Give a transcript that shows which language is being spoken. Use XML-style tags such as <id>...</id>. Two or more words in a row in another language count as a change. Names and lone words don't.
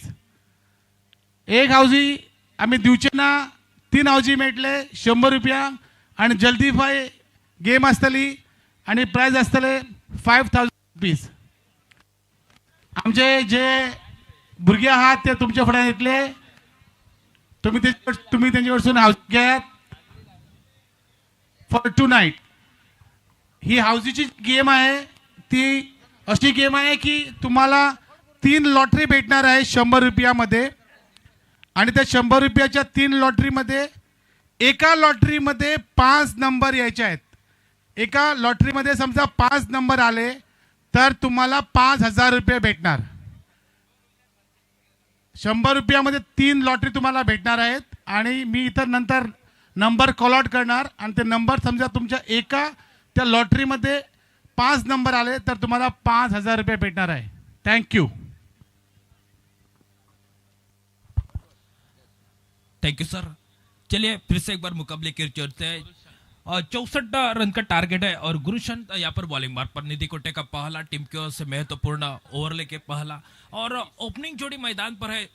<kok>एक हाऊसी आमी दिवचे ना, 3 हाऊसी मेळटले 100 रुपया आणि जल्दी 5 गेम आसतली आणि प्राइज आसतले 5000 रुपीज. आमचे जे भुरगे आहात ते तुमच्या फुड्यान येतले. तुम्ही त्यांच्या कडसून हाऊस घेयात</kok> <en>for tonight.</en> <mr>ही हाऊसीची गेम आहे ती अशी गेम आहे की तुम्हाला 3 लॉटरी भेटणार आहे 100 रुपयामध्ये. आणि त्या 100 रुपयाच्या 3 लॉटरीमध्ये एका लॉटरीमध्ये 5 नंबर यायचे आहेत. एका लॉटरीमध्ये समजा 5 नंबर आले तर तुम्हाला 5000 रुपये भेटणार. 100 रुपयामध्ये 3 लॉटरी तुम्हाला भेटणार आहेत. आणि मी इथं नंतर नंबर कॉल आउट करणार आणि ते नंबर समजा तुमच्या एका त्या लॉटरीमध्ये 5 नंबर आले तर तुम्हाला 5000 रुपये भेटणार आहे.</mr> <en>thank you. thank you sir.</en> <hi>चलिए फिर से एक बार मुकाबले की चलते हैं. 64 रन का टारगेट है और गुरुशंत यहाँ पर बॉलिंग मार्ग पर. निधि कोटे का पहला टीम की ओर से महत्वपूर्ण ओवर लेके पहला और ओपनिंग जोड़ी मैदान पर है.</hi>